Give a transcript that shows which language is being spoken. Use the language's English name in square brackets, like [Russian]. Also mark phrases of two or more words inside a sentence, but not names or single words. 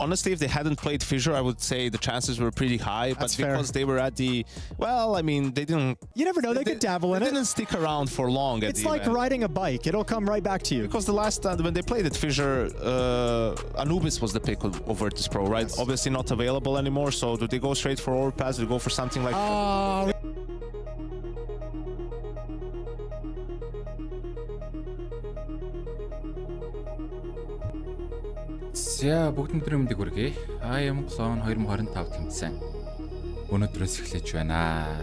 [English] Honestly, if they hadn't played Fisher, I would say the chances were pretty high, but because they were at the, I mean, they didn't. You never know, they could dabble in it. They didn't stick around for long. It's like riding a bike. It'll come right back to you. Because the last time when they played at Fisher, Anubis was the pick of Virtus.pro, right? Yes. Obviously not available anymore, so do they go straight for Overpass? Do they go for something like [Mongolian] За бүгдэнд мэндийг хүргэе. IEM Cologne 2025 тэмцээн өнөөдрөөс эхлэж байна.